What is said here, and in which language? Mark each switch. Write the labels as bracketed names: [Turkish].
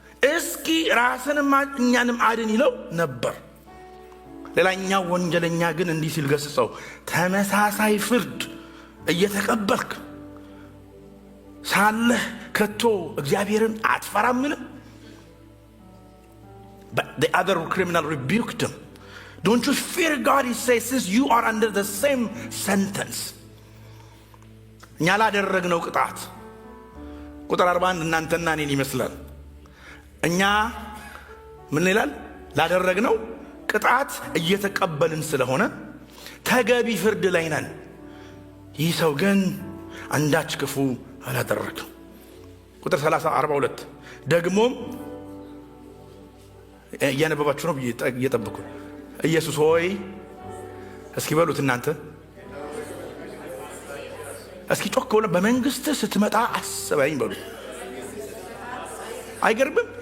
[Amharic] እስኪ ራስንም እኛንም አድን ይለው ነበር። ሌላኛው ወንጀለኛ ግን እንዲህ ሲል ገስጸው፣ ተመሳሳይ ፍርድ እየተቀበልክ ሳለህ ከቶ እግዚአብሔርን አትፈራምን? [English] But the other criminal rebuked him. Don't you fear God, he says, since you are under the same sentence. [Amharic] እኛ ላደረግነው ቅጣት ቁጥር 41 እናንተና እኔን ይመስላል። እኛ ምን ይላል? ላደረግነው ቅጣት እየተቀበልን ስለሆነ ተገቢ ፍርድ ላይ ነን። ይህ ሰው ግን አንዳች ክፉ አላደረገም። ቁጥር 42 ደግሞም እያነበባችሁ ነው እየጠበቁ ኢየሱስ ሆይ እስኪ በሉት እናንተ እስኪ ጮክ ብለው በመንግስት ስትመጣ አስበኝ በሉት። አይገርምም?